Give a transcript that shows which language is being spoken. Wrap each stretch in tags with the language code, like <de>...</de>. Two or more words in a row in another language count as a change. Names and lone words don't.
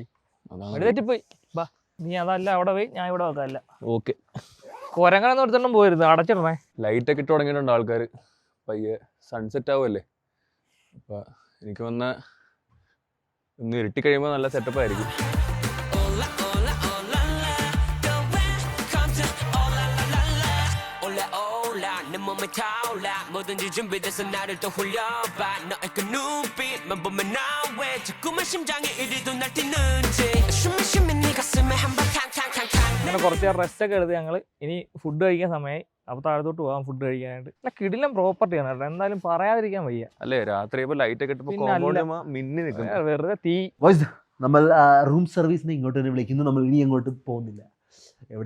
<ml>വഴി തെറ്റിപ്പോയി. ബാ, നീ അതല്ല അവിടെ പോയി, ഞാൻ ഇവിടെ വെക്കാല്ല. ഓക്കെ, കൊരങ്ങനൊന്നും എടുത്തോണ്ടും പോയിരുന്നു, അടച്ചിടണേ. ലൈറ്റ് ഒക്കെ ഇട്ട് തുടങ്ങിയിട്ടുണ്ട് ആൾക്കാർ. പയ്യെ സൺസെറ്റ് ആവുമല്ലേ? അപ്പൊ എനിക്ക് ഒന്ന് ഇരുട്ടി കഴിയുമ്പോൾ നല്ല സെറ്റപ്പ് ആയിരിക്കും.</ml> <ko>뭐든지 준비돼서 나를 또 홀려봐. 너의 그 눈빛만 보면 나왜 자꾸만 심장이 이리도 날 뛰는지. 숨이 쉬면 네 가슴에 한번 탕탕탕탕.</ko> <ml>അങ്ങനെ കുറച്ച് റെസ്റ്റ് ഒക്കെ എടുത്ത് ഞങ്ങൾ ഇനി ഫുഡ് കഴിക്കാൻ സമയമായി. അപ്പോൾ താഴത്തോട്ട് പോകാം ഫുഡ് കഴിക്കാനായിട്ട്. അല്ല കിടിലം പ്രോപ്പർട്ടിയാണ് കേട്ടോ, എന്തായാലും പറയാതിരിക്കാൻ വയ്യ. അല്ലേ രാത്രി ലൈറ്റ് ഒക്കെ ഇട്ടപ്പോൾ പിന്നെ അല്ല. മിന്നി നിൽക്കും. വെറുതെ തീ. നമ്മൾ</ml> <en>room serviceine</en> <ml>ഇങ്ങോട്ട് തന്നെ വിളിക്കുന്നു. നമ്മൾ ഇനി അങ്ങോട്ട് പോകുന്നില്ല. എവിടെ?</ml>